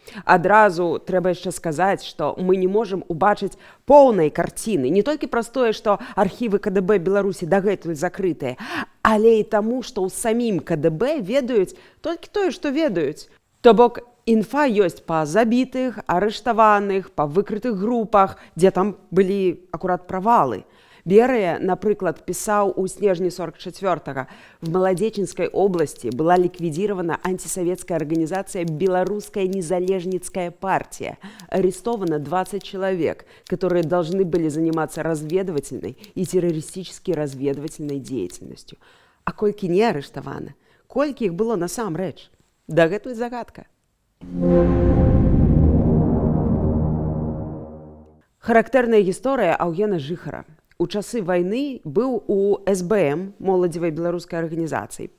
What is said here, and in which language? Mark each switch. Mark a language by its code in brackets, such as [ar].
[be] Адразу трэба яшчэ сказаць, што мы не можам убачыць поўнай карціны, не толькі праз тое, што архівы КДБ Беларусі дагэтуль закрытыя, але і таму, што ў самім КДБ ведаюць толькі тое, што ведаюць. То бок, інфа ёсць па забітых, арыштаваных, па выкрытых групах, дзе там былі акурат правалы. Берыя, напрыклад, пісаў у снежні 44-го. [ru] В Маладзечынскай области была ликвидирована антисоветская организация «Белорусская незалежницкая партия». Арестовано 20 человек, которые должны были заниматься разведывательной и террористической разведывательной деятельностью. [be] А колькі не арыштавана? Колькі іх было насамрэч? Дагэтуль загадка. Характэрная гісторыя Аўгена Жыхара. У часы вайны быў у СБМ, моладзевай беларускай арганізацыі.